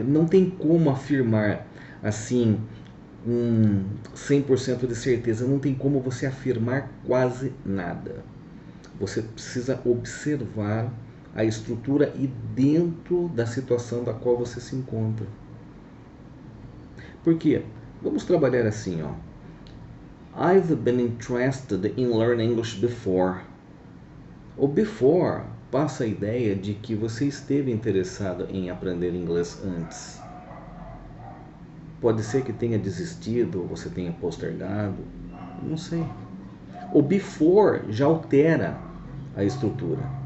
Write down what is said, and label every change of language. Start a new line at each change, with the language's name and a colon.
Portuguese: Não tem como afirmar assim, 100% de certeza, não tem como você afirmar quase nada. Você precisa observar a estrutura e dentro da situação da qual você se encontra. Por quê? Vamos trabalhar assim, ó.
English: I've been interested in learning English before.
Portuguese: O before passa a ideia de que você esteve interessado em aprender inglês antes. Pode ser que tenha desistido, ou você tenha postergado, não sei. O before já altera a estrutura.